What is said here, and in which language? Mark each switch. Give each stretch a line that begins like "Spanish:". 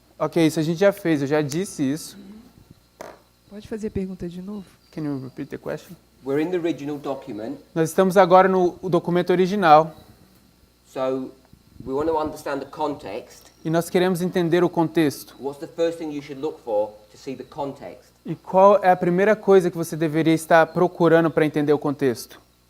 Portuguese: Ok, isso a gente já fez, eu já disse isso. Pode fazer a pergunta de novo?
English: Can you repeat the question? We're in the original document,
Portuguese: Nós estamos agora no documento original
English: so we want to understand the context.
Portuguese: e nós queremos entender o contexto.
English: What's the first thing you should look for to see the context?
Portuguese: E qual é a primeira coisa que você deveria estar procurando para entender o contexto?